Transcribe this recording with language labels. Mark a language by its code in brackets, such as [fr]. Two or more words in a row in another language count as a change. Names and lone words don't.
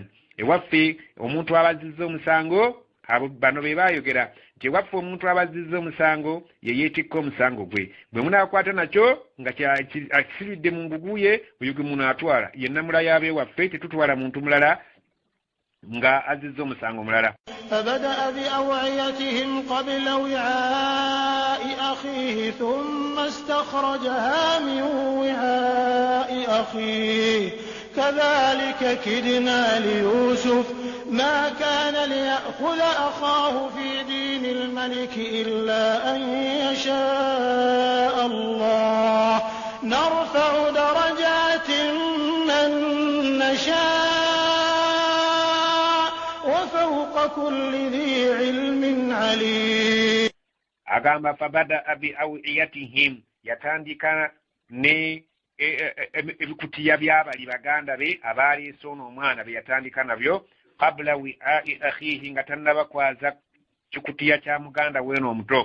[lg] Ewaffe omuntu abazizza omusango abo bano be baayogera nti ewaffe omuntu abazizza omusango ye yeetikka omusango gwe bwe munaakwata nakyo nga akisibidde mu nguguye oyo gwe munaatwala yenna mulaya ab'ewaffe tetutwala muntu mulala nga azizza omusango mulala. [ar] فبدأ بأوعيتهم قبل وعاء أخيه ثم استخرجها من وعاء أخيه كذلك كدنا ليوسف ما كان ليأخذ أخاه في دين الملك إلا أن يشاء الله نرفع درجات من نشاء وفوق كل ذي علم عليم. [lg] agamba [ar] فبدأ بأوعيتهم [lg] yatandika ne ebikutiya byabali baganda be abaleese ono omwana be yatandika nabyo [ar] قبل وعاء أخيه [lg] nga tannabakwaza kikutiya kya muganda weeno omuto.